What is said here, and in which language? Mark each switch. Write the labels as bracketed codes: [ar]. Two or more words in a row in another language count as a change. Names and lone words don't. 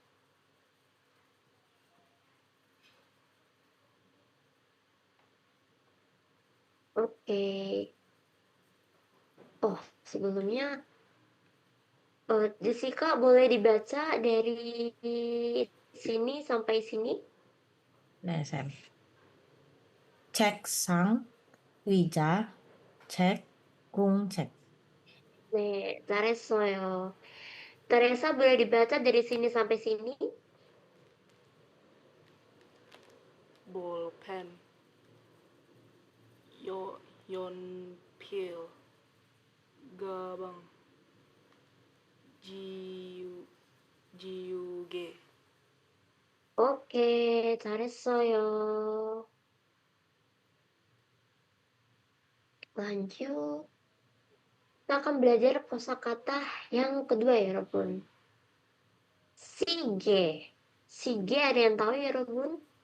[id] Oke. Oh, sebelumnya Jessica boleh dibaca dari sini sampai sini? [ko] 네, 쌤. 책상, 의자, 책, 공책. 네, 잘했어요. [id] Teresa boleh dibaca dari sini sampai sini? [ko] 볼펜, 연필, 가방, 지우개. Oke, 잘했어요. [id] Lanjut. Kita akan belajar kosakata yang kedua ya, Robun. Sige. Sige ada yang tahu ya, Robun?